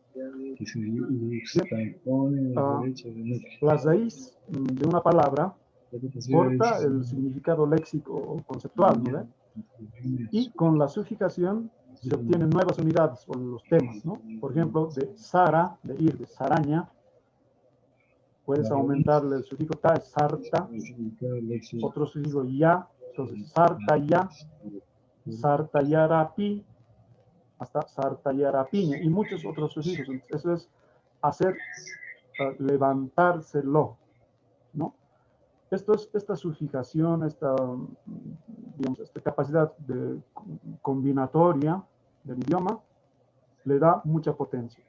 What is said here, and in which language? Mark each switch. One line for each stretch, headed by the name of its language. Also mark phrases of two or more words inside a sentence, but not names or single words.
Spanish: La raíz de una palabra porta el significado léxico o conceptual, ¿no? Y con la sufijación se obtienen nuevas unidades o los temas, ¿no? Por ejemplo, de Sara, de ir, de Saraña, puedes aumentarle el sufijo ta, es sarta, otro sufijo ya, entonces
Aymara: sarta ya, sarta yarapi,
Spanish: hasta
Aymara: sarta yarapiña,
Spanish: y muchos otros sufijos. Entonces, eso es hacer levantárselo, ¿no? Esta sufijación, digamos, esta capacidad combinatoria del idioma le da mucha potencia.